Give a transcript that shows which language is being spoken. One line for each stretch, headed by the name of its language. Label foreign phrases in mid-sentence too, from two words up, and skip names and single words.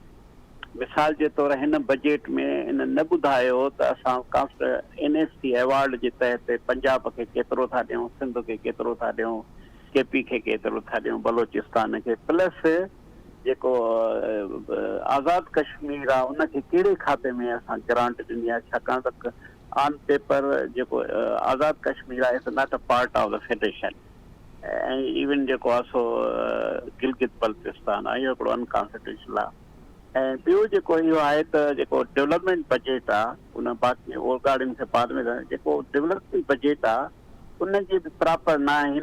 Sindhi: मिसाल जे तौरु हिन बजट में इन न ॿुधायो त असां NSC अवॉर्ड जे तहत पंजाब खे केतिरो था ॾियूं, सिंध खे केतिरो था ॾियूं, KP खे केतिरो था ॾियूं, बलोचिस्तान खे, प्लस जेको आज़ाद कश्मीर आहे उनखे कहिड़े खाते में असां ग्रांट ॾिनी आहे, छाकाणि त
English: on paper
Sindhi: जेको आज़ाद कश्मीर आहे
English: it's not a part of the federation,
Sindhi: ऐं इवन जेको आहे सो गिलगित बल्तिस्तान आहे, इहो हिकिड़ो अनकॉन्स्टिट्यूशनल आहे। ऐं ॿियो जेको इहो आहे त जेको
English: development budget
Sindhi: आहे उन बाक़ी ओगाड़ियुनि खे बाद में जेको
English: development budget
Sindhi: आहे उनजी बि प्रॉपर न आहे।